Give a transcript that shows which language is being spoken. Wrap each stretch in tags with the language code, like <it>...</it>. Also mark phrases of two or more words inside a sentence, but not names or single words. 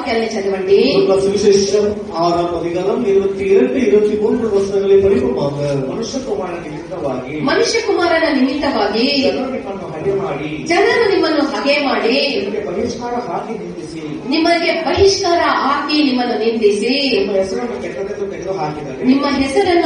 <te>వాక్యాన్ని చదవండి.</te> <ta>சுவிசேஷம் 6ஆம் அதிகாரம் 22, 23 ವಚನಗಳಲ್ಲಿ படிப்போமாக.</ta> <kn>ಮನುಷ್ಯ ಕುಮಾರನ ನಿಮಿತ್ತವಾಗಿ ಜನರು ನಿಮ್ಮನ್ನು ಹಗೆ ಮಾಡಿ ನಿಮಗೆ ಬಹಿಷ್ಕಾರ ಹಾಕಿ ನಿಮ್ಮನ್ನು ನಿಂದಿಸಿ ನಿಮ್ಮ ಹೆಸರನ್ನು</kn>